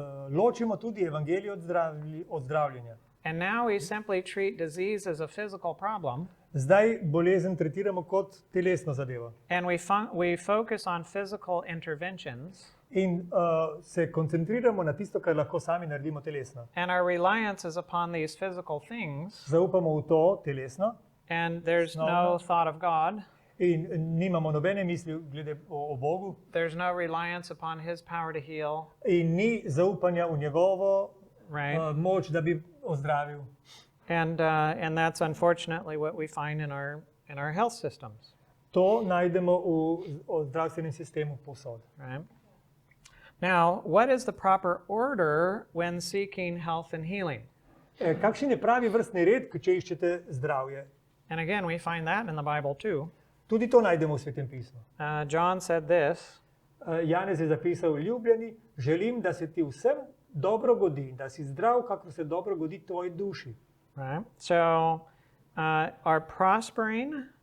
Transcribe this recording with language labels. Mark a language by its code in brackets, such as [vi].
[sl] ločimo tudi evangelij od zdravljenja. [en] And now we simply treat disease as a physical problem, [sl] Zdaj bolezen tretiramo kot telesno zadevo. [en] and we focus on physical interventions, [sl] In se koncentriramo na tisto, kar lahko sami naredimo telesno. [en] and our reliance is upon these physical things, [sl] Zaupamo v to telesno [en] and there's no thought of God. [sl] in nimamo nobene misli glede o Bogu [en] There's no reliance upon His power to heal, [sl] in ni zaupanja v njegovo [en] right? [sl] moč, da bi ozdravil. [en] And that's unfortunately what we find in our health systems, [sl] To najdemo v zdravstvenem sistemu povsod. [en] right? Now, what is the proper order when seeking health and healing? [sl] Kakšen je pravi vrstni red, če iščete zdravje? [en] And again, we find that in the Bible too. [sl] Tudi to najdemo v Svetem pismu. [en] John said this, [sl] Janez je zapisal, ljubljeni, želim, da se ti vsem dobro godi, da si zdrav, kakor se dobro godi tvoji duši. [en] right? So, our prospering